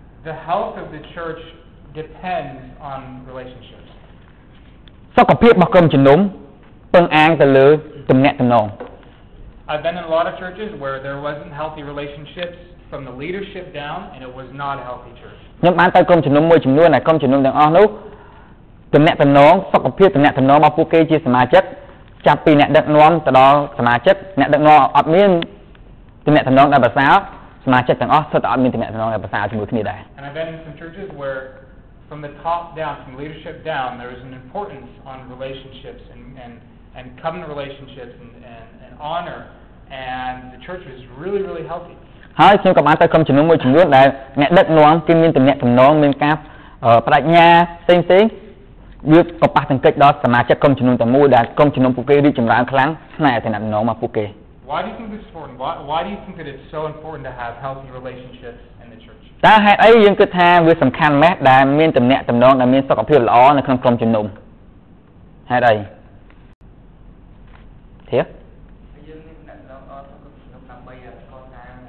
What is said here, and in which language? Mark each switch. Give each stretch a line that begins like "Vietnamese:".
English: The health of the church depends on relationships.
Khmer: សុខភាពរបស់ក្រុមជំនុំពឹងអាងទៅលើទំនាក់ទំនង
English: I've been in a lot of churches where there wasn't healthy relationships from the leadership down, and it was not a healthy church.
Khmer: ខ្ញុំបានទៅក្រុមជំនុំមួយចំនួនដែលក្រុមជំនុំទាំងអស់នោះទំនាក់ទំនងសុខភាពទំនាក់ទំនងរបស់ពួកគេជាសមាជិកចាប់ពីអ្នកដឹកនាំទៅដល់សមាជិកអ្នកដឹកនាំអត់មានទំនាក់ទំនងដែលប្រសើរសមាជិកទាំងអស់សុទ្ធតែអត់មានទំនាក់ទំនងដែលប្រសើរជាមួយគ្នាដែរ
English: And I've been in some churches where from the top down, from leadership down, there is an importance on relationships and covenant relationships and honor, and the church was really, really healthy.
Khmer: ហើយខ្ញុំក៏បានទៅក្រុមជំនុំមួយចំនួនដែលអ្នកដឹកនាំគេមានទំនាក់ទំនងមានការបដិញ្ញាផ្សេងវាក៏ប៉ះទង្គិចដល់សមាជិកក្រុមជំនុំទាំងមូលដែលក្រុមជំនុំពួកគេរីកចម្រើនខ្លាំងផ្នែកទំនាក់ទំនងមកពួកគេ
English: Why do you think this is important? Why do you think that it's so important to have healthy relationships in the church?
Khmer: តើហេតុអីយើងគិតថាវាសំខាន់ម៉េចដែលមានទំនាក់ទំនងដែលមានសុខភាពល្អនៅក្នុងក្រុមជំនុំហេតុអីធៀបយើងមានទំនាក់ទំនងល្អក្នុងក្រុមជំនុំដើម្បីកសា